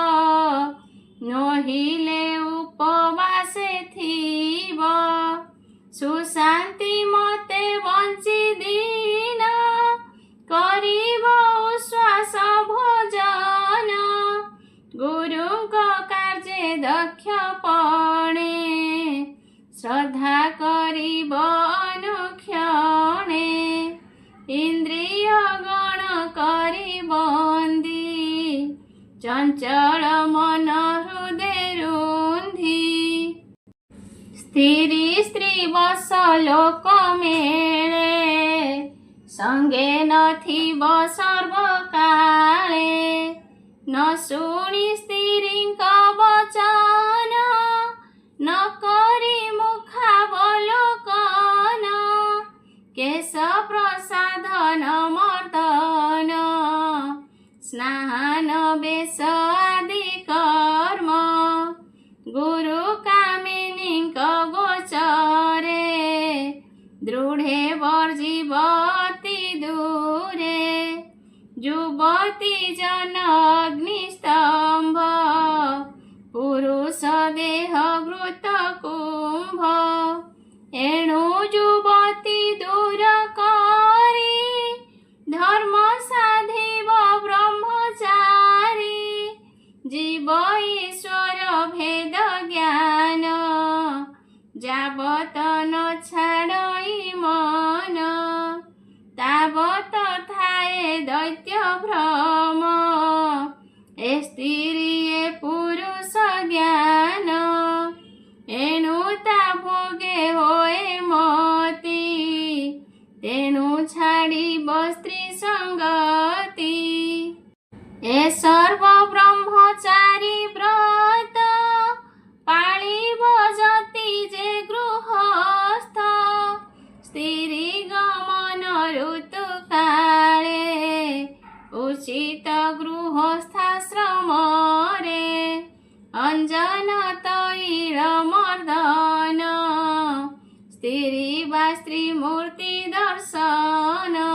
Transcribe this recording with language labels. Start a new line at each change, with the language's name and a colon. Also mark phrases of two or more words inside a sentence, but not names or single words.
Odia: ନହିଲେ ଉପବାସେ ଥୀବ ସୁଶାନ୍ତି ମତେ ବଞ୍ଚୀ ଦୀନ କରିବ ଉଶ୍ୱାସ ଭୋଜନ ଗୁରୁଙ୍କ କାର୍ଯ୍ୟେ ଦକ୍ଷ ପଣେ ଶ୍ରଦ୍ଧା କରିବ ଅନୁକ୍ଷଣେ ଇନ୍ଦ୍ରିୟ ଗଣ କରି ବନ୍ଦୀ ଚଞ୍ଚଳ ମନ ହୃଦୟ ରୁନ୍ଧୀ ସ୍ଥିରୀ ସ୍ତ୍ରୀ ବସ ଲୋକ ମେଳେ ସଙ୍ଗେ ନଥିବ ସର୍ବକାଳେ ନ ଶୁଣୀ ସ୍ତ୍ରୀଙ୍କ ବଚନ ନ କରୀ ମୁଖାବଲୋକନ କେଶ ପ୍ରସାଧନ ମର୍ଦ୍ଦନ ସ୍ନାନ ବେଶ ଆଦି କର୍ମ ଗୁରୁ କାମିନୀଙ୍କ ଗୋଚରେ ଦୃଢ଼େ ବର୍ଜିବତି ଦୂରେ ଯୁବତୀ ଜନ ଅଗ୍ନିସ୍ତମ୍ଭ ପୁରୁଷ ଦେହ ଘୃତ କୁମ୍ଭ ଏଣୁ ଯୁବତୀ ଦୂର କରୀ ଧର୍ମ ସାଧିବ ବ୍ରହ୍ମଚାରୀ ଜୀବ ଈଶ୍ୱର ଭେଦ ଜ୍ଞାନ ଯାବତ ନ ଛାଡ଼ଇ ମନ ତାବତ ଥାଏ ଦୈତ୍ୟ ଭ୍ରମ ଏ ସ୍ତ୍ରୀ ଏ ପୁରୁଷ ଜ୍ଞାନ ଏଣୁ ତା ଭୋଗେ ହୋଏ ମତୀ ତେଣୁ ଛାଡ଼ିବ ସ୍ତ୍ରୀ ସଙ୍ଗତି ଏ ସର୍ବ ବ୍ରହ୍ମଚାରୀ ବ୍ରତ ପାଳିବ ଯତି ଯେ ଗୃହସ୍ଥ ସ୍ତ୍ରୀ ଗମନ ଋତୁ କାଳେ ଉଚିତ ଗୃହସ୍ଥାଶ୍ରମ ରେ ଅଞ୍ଜନ ତୈଳ ମର୍ଦ୍ଦନ ସ୍ତ୍ରୀ ବା ସ୍ତ୍ରୀ ମୂର୍ତ୍ତି ଦର୍ଶନ